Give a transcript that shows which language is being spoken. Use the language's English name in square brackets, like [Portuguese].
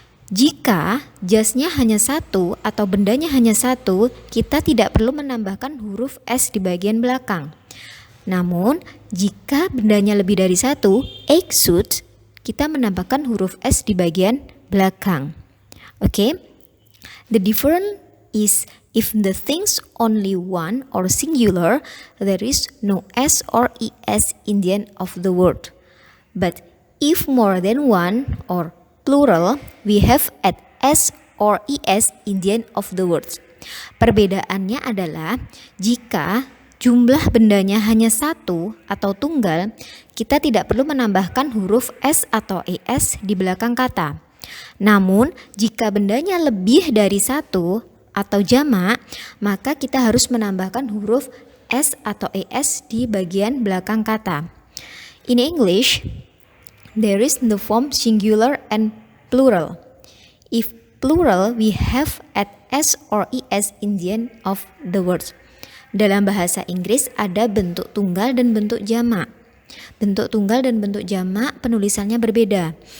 [Indonesian] Jika jasnya hanya 1 atau bendanya hanya 1, kita tidak perlu menambahkan huruf S di bagian belakang. Namun, jika bendanya lebih dari 1, egg should, kita menambahkan huruf S di bagian belakang. [English] Okay? The difference is if the things only one or singular, there is no S or ES in the end of the word. But if more than one or plural, we have at S or ES in the end of the words. [Indonesian] Perbedaannya adalah jika jumlah bendanya hanya 1 atau tunggal, kita tidak perlu menambahkan huruf S atau ES di belakang kata. Namun, jika bendanya lebih dari 1 atau jamak, maka kita harus menambahkan huruf S atau ES di bagian belakang kata. [English] In English, there is the form singular and plural. If plural, we have at S or ES in the end of the words. [Indonesian] Dalam bahasa Inggris ada bentuk tunggal dan bentuk jamak. Bentuk tunggal dan bentuk jamak penulisannya berbeda.